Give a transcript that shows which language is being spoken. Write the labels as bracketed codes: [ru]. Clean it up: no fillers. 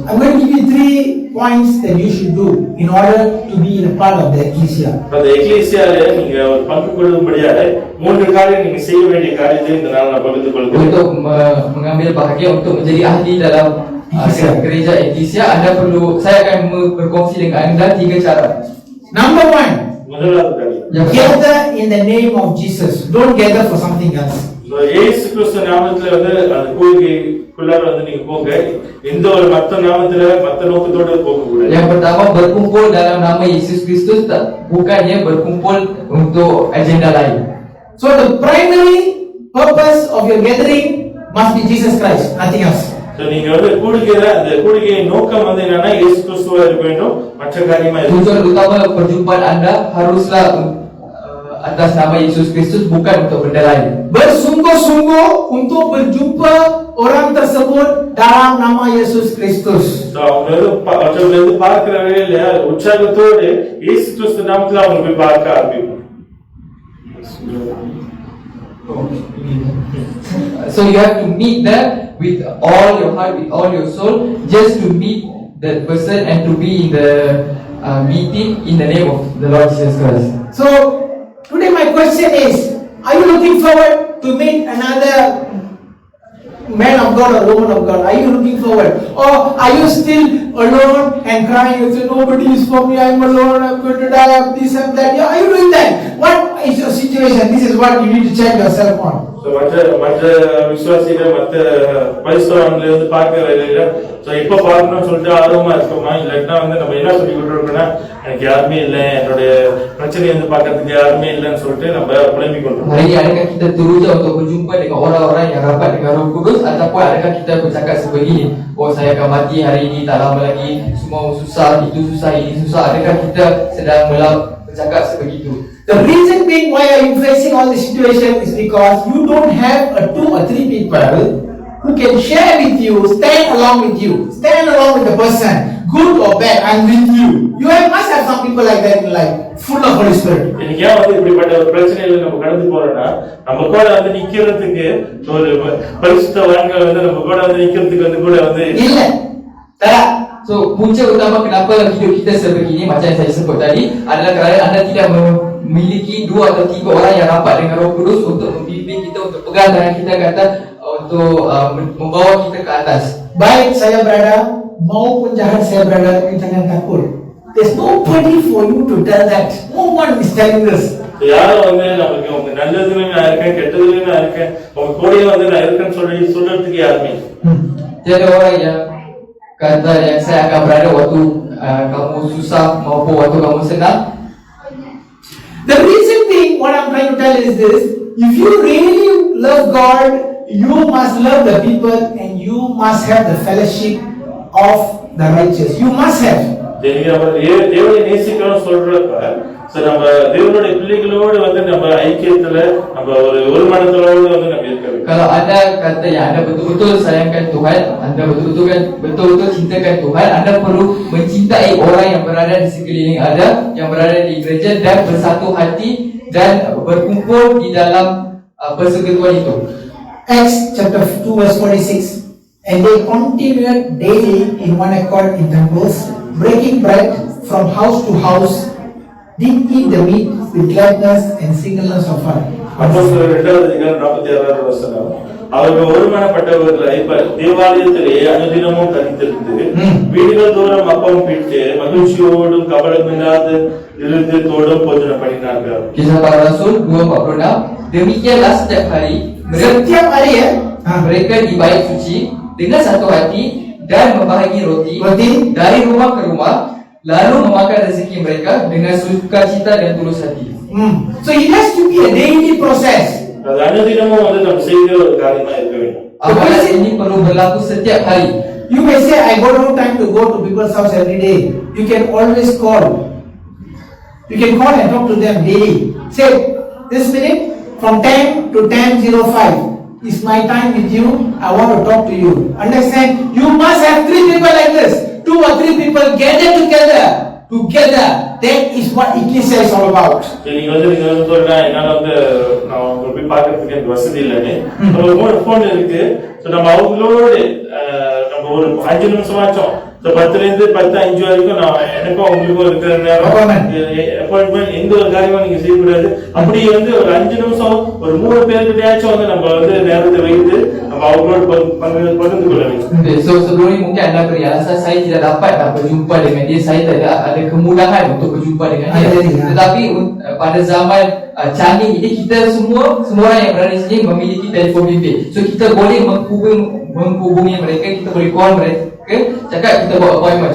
[en] I'm going to give you 3 points that you should do in order to be in a part of the ecclesia. [ta] அந்த எக்லீசியால நீங்க ஒரு பங்கு கொள்ளும்படியாக 3 காரியம் நீங்க செய்ய வேண்டிய காரியத்தை இந்த நாள் நான் பகிர்ந்து கொள்கிறேன். [ms] Untuk mengambil bahagian untuk menjadi ahli dalam gereja eklesia, anda perlu, saya akan berkongsi dengan anda 3 cara. [en] Number 1, [ta] முதலாவது காரியம், [en] gather in the name of Jesus. Don't gather for something else. [ta] இயேசு கிறிஸ்து நாமத்துல வந்து அந்த கூடுகைக்குள்ளார வந்து நீங்க போங்க. எந்த ஒரு மத்த நாமத்துல மத்த நோக்கத்தோட போக கூடாது. [ms] Yang pertama, berkumpul dalam nama Yesus Kristus, bukannya berkumpul untuk agenda lain. [en] So the primary purpose of your gathering must be Jesus Christ, nothing else. [ta] நீங்க வந்து அந்த கூடுகையின் நோக்கம் வந்து என்னன்னா இயேசு கிறிஸ்துவா இருக்க வேண்டும், மற்ற காரியமா இருக்க. [ms] Tujuan utama perjumpaan anda haruslah atas nama Yesus Kristus, bukan untuk benda lain. Bersungguh-sungguh untuk berjumpa orang tersebut dalam nama Yesus Kristus. [ta] அவங்க வந்து பார்க்கிற வேளையில உற்சாகத்தோடு இயேசு கிறிஸ்து நாமத்துல அவங்க போய் பார்க்க ஆரம்பிக்கும். [en] So you have to meet them with all your heart, with all your soul, just to meet that person and to be in the meeting in the name of the Lord Jesus Christ. So today my question is, are you looking forward to meet another man of God or woman of God? Are you looking forward? Or are you still alone and crying and saying, nobody is for me, I'm alone, I'm going to die, I'm this and that? Are you doing that? What is your situation? This is what you need to check yourself on. So [ta] மற்ற விசுவாசிகள் மற்ற பரிசுத்தவான்களை வந்து பார்க்க வேலையில எப்ப பார்க்கணும்னு சொல்லிட்டு ஆர்வமா இருக்கோமா, இல்லாட்டினா வந்து நம்ம என்ன சொல்லி கொடுத்துருக்கோம்னா எனக்கு யாருமே இல்லை, என்னுடைய பிரச்சனையை வந்து பார்க்கறதுக்கு யாருமே இல்லைன்னு சொல்லிட்டு நம்ம புலம்பிக் கொள்றோம். [ms] Hari ini adakah kita teruja untuk berjumpa dengan orang-orang yang rapat dengan Roh Kudus, ataupun adakah kita bercakap sebegini, oh saya akan mati hari ini, tak lama lagi, semua susah, itu susah, ini susah. Adakah kita sedang bercakap sebegitu? [en] The reason being why are you facing all this situation is because you don't have 2 or 3 people who can share with you, stand along with you, stand along with the person, good or bad, I'm with you. Must have some people like that in life, full of Holy Spirit. [ta] இன்னைக்கு ஏன் வந்து இப்படிப்பட்ட ஒரு பிரச்சனையில நம்ம கடந்து போறோம்னா, நம்ம கூட வந்து நிக்கிறதுக்கு ஒரு பரிசுத்தவான்கள் வந்து நம்ம கூட வந்து நிக்கிறதுக்கு வந்து கூட வந்து இல்ல. [ms] So punca utama kenapa hidup kita sebegini macam yang saya sebut tadi adalah kerana anda tidak memiliki 2 atau 3 orang yang rapat dengan Roh Kudus untuk membimbing kita, untuk pegang tangan kita ke atas, untuk membawa kita ke atas. Baik saya berada maupun jahat saya berada, you jangan takut. [en] There's nobody for you to tell that. No one is telling this. [ta] யாரும் வந்து நமக்கு உங்க நல்லதுலயும் நான் இருக்கேன், கெட்டதுலயும் நான் இருக்கேன், உங்க கூடயே வந்து நான் இருக்கேன்னு சொல்றதுக்கு யாருமே [ms] Tiada orang yang kata yang saya akan berada waktu kamu susah maupun waktu kamu senang. [en] The reason being, what I'm trying to tell is this: if you really love God, you must love the people and you must have the fellowship of the righteous. You must have. [ta] தேவனை நேசிக்கணும் சொல்றப்ப நம்ம தேவனுடைய பிள்ளைகளோடு வந்து நம்ம ஐக்கியத்துல நம்ம ஒரு மனத்தோடு வந்து நம்ம இருக்கிறோம். [ms] Kalau anda kata yang anda betul-betul sayangkan Tuhan, anda betul-betul cintakan Tuhan, anda perlu mencintai orang yang berada di sekeliling anda, yang berada di gereja, dan bersatu hati dan berkumpul di dalam persekutuan itu. [en] Acts chapter 2 verse 46. And they continued daily in one accord in temples, breaking bread from house to house, did eat the meat with gladness and singleness of heart. [ta] அப்போஸ்தலர் 2:46 வசனம். அவர்கள் ஒருமனப்பட்டவர்களை தேவாலயத்திலே அனுதினமும் தரித்திருந்து வீடுகள் தோறும் அப்பம் பிட்டு மகிழ்ச்சியோடும் கபடமில்லாத இருதயத்தோடும் போஜனம் பண்ணினார்கள். [ms] Kisah Para Rasul 2:46. Demikianlah setiap hari mereka di bait suci dengan satu hati dan membahagi roti dari rumah ke rumah, lalu memakan rezeki mereka dengan sukacita dan tulus hati. [en] So it has to be a daily process. [ta] அது அனுதினமும் வந்து நம்ம செய்கிற ஒரு காரியமா இருக்க வேண்டும். [ms] Amalan ini perlu berlaku setiap hari. [en] You may say, I got no time to go to people's house every day. You can always call. You can call and talk to them daily. Say, this minute from 10 to 10:05 is my time with you. I want to talk to you. Understand? You must have 3 people like this. 2 or 3 people gather together. That is what Ecclesia is all about. [ta] நீங்க வந்து சொல்றா என்னால வந்து நான் உங்களை போய் பார்க்கறதுக்கு எனக்கு வசதி இல்லைன்னு ஒரு போன் இருக்கு. நம்ம அவங்களோட நம்ம ஒரு 5 நிமிஷமாச்சும் 10 இருந்து 10:05 வரைக்கும் நான் எனக்கும் அவங்களுக்கும் இருக்கிற நேரம் அப்பாயின்மெண்ட் எந்த ஒரு காரியமும் நீங்க செய்யக்கூடாது. அப்படி வந்து ஒரு 5 நிமிஷம் ஒரு 3 பேருக்கிட்டயாச்சும் வந்து நம்ம வந்து நேரத்தை வைத்து நம்ம அவங்களோட பகிர்ந்து கொள்ள வேண்டும். [ms] So sebelum ini mungkin anda beri alasan saya tidak dapat berjumpa dengan dia, saya tidak ada kemudahan untuk berjumpa dengan dia. Tetapi pada zaman canggih ini kita semua orang yang berada di sini memiliki telefon bimbit. So kita boleh menghubungi mereka, kita boleh call mereka, cakap kita buat appointment.